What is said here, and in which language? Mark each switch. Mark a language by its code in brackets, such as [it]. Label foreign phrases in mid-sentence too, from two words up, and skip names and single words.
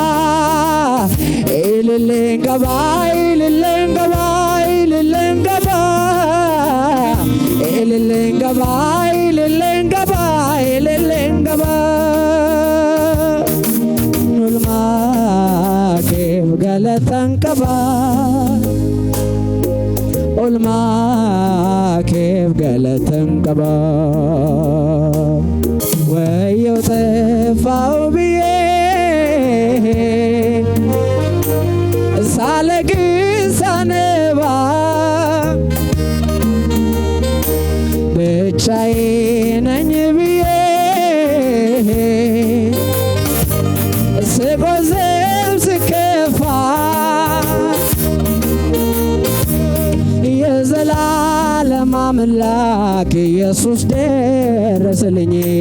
[om] ililleen qaba ililleen qaba ililleen qaba ililleen qaba ililleen qaba ililleen qaba ulmaa keef galatan qaba ulmaa keef galatan qaba wayyoo [am] ጠፋው ብዬ ሳለቅስ ሳነባ ብቻዬን ነኝ ብዬ ስቆዝም ስከፋ የዘላለም አምላክ ኢየሱስ ደረሰልኝ